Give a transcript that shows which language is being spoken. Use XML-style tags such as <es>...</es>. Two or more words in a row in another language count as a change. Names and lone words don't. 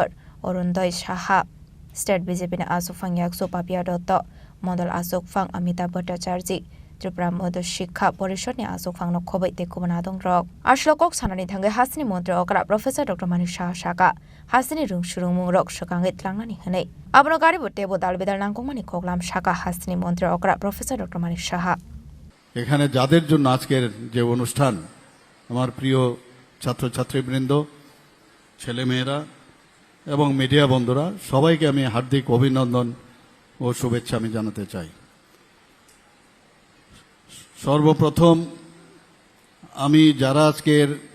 <trp>Orundoy Saha State BJP na Asufang Yakso Papia Dotto Model Asufang Amitabh Bhattacharya Tripura Modo Shikha Porishod ni Asufang no khobai te kubanadong rok Ashlokok sanani thangai hasini montre okra Professor Dr. Manik Saha Shaka hasini rung shurung mung rok shokangit langnani hanai abno gari bote bodal bedal nangkong mani khoglam Shaka hasini montre okra Professor Dr. Manik Saha</trp> <bn>এখানে যাদের জন্য আজকের যে অনুষ্ঠান আমার প্রিয় ছাত্রছাত্রীবৃন্দ ছেলেমেয়েরা এবং মিডিয়া বন্ধুরা সবাইকে আমি হার্দিক অভিনন্দন ও শুভেচ্ছা আমি জানাতে চাই সর্বপ্রথম আমি যারা আজকের</bn>